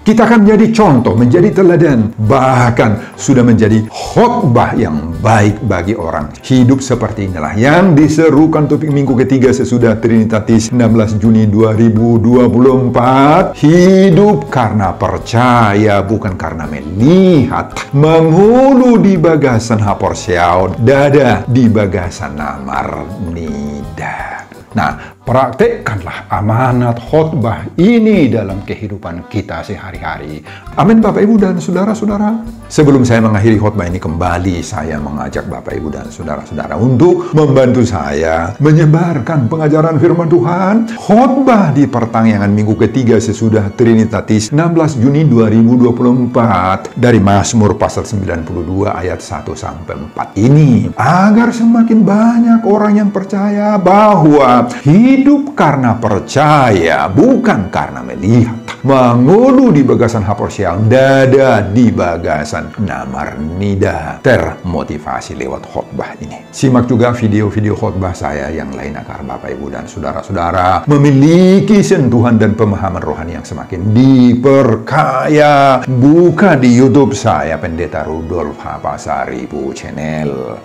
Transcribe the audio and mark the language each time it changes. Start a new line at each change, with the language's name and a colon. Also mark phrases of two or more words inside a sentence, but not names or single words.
Indonesian: Kita akan menjadi contoh, menjadi teladan, bahkan sudah menjadi khotbah yang baik bagi orang. Hidup seperti inilah yang diserukan topik minggu ketiga sesudah Trinitatis 16 Juni 2024. Hidup karena percaya, bukan karena melihat.
Batak Toba: Menghulu di bagasan hapor seaon, dada di bagasan namar nida.
Indonesian: Nah, praktekkanlah amanat khotbah ini dalam kehidupan kita sehari-hari. Amin Bapak Ibu dan saudara-saudara. Sebelum saya mengakhiri khotbah ini, kembali saya mengajak Bapak Ibu dan saudara-saudara untuk membantu saya menyebarkan pengajaran firman Tuhan. Khotbah di pertengahan minggu ketiga sesudah Trinitatis 16 Juni 2024 dari Mazmur pasal 92 ayat 1-4 ini, agar semakin banyak orang yang percaya bahwa hidup hidup karena percaya, bukan karena melihat.
Batak Toba: Mangulu di bagasan hapor siang, dada di bagasan namar nida.
Indonesian: Termotivasi lewat khotbah ini. Simak juga video-video khotbah saya yang lain agar Bapak, Ibu, dan saudara-saudara memiliki sentuhan dan pemahaman rohani yang semakin diperkaya. Buka di YouTube saya, Pendeta Rudolf Hapasaribu Channel.